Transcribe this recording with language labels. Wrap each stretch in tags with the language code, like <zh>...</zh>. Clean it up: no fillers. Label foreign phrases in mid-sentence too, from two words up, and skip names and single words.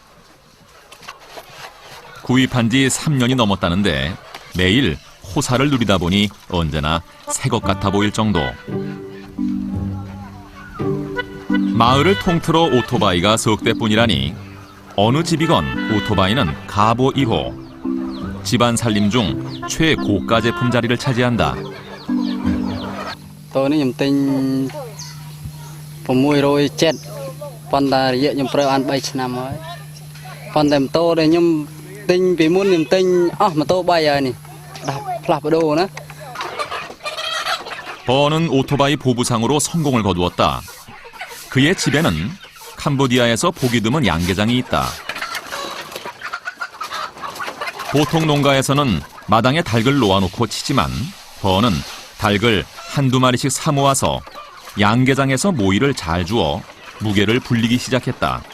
<ko>구입한 지 3년이 넘었다는데 매일 호사를 누리다 보니 언제나 새 것 같아 보일 정도. 마을을 통틀어 오토바이가 석 대뿐이라니 어느 집이건 오토바이는 가보 2호. 집안 살림 중 최고가 제품 자리를 차지한다.</ko> <km>តើនេះខ្ញុំទិញ607 ប៉ុន្តែរយៈខ្ញុំប្រើបាន3ឆ្នាំហើយប៉ុន្តែម៉ូតូដែលខ្ញុំទិញពីមុនខ្ញុំទិញអស់ម៉ូតូ3ហើយនេះដាក់ផ្លាស់ប្ដូរណា</km> <ko>버는 오토바이 보부상으로 성공을 거두었다. 그의 집에는 캄보디아에서 보기 드문 양계장이 있다. 보통 농가에서는 마당에 닭을 놓아놓고 치지만 버는 닭을 한두 마리씩 사 모아서 양계장에서 모이를 잘 주어 무게를 불리기 시작했다.</ko>